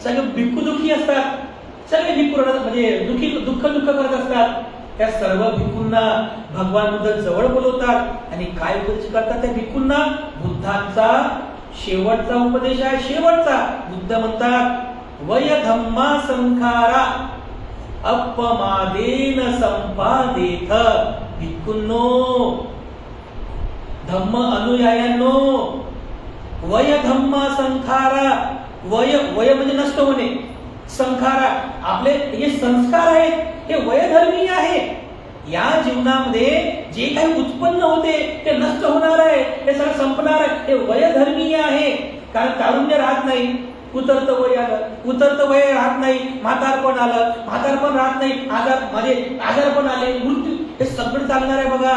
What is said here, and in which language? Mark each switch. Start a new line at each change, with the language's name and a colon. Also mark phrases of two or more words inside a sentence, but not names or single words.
Marathi: सगळे भिक्खू दुखी असतात. सगळे भिक्खू म्हणजे दुःख करत असतात. त्या सर्व भिक्खूंना भगवान बुद्ध जवळ बोलवतात आणि काय उपदेश करतात त्या भिक्खूंना? बुद्धांचा शेवटचा उपदेश आहे, शेवटचा. बुद्ध म्हणतात
Pali: वय धम्मा संखारा अपमादेन संपादेथ.
Marathi: भिक्खूंनो, धम्म अनुयायांनो,
Pali: वय धम्मा संखारा.
Marathi: वय वय म्हणजे नष्ट होणे, संखारा आपले हे संस्कार आहेत, हे वयधर्मीय आहे. या जीवनामध्ये जे काही उत्पन्न होते ते नष्ट होणार आहे, हे सगळं संपणार आहे, हे वयधर्मीय आहे. कारण तारुण्य राहत नाही, उतरत वय आलं, उतरत वय राहत नाही, म्हातारपण आलं, म्हातारपण राहत नाही, आजारपण आले, मृत्यू, हे सगळं चालणार आहे बघा.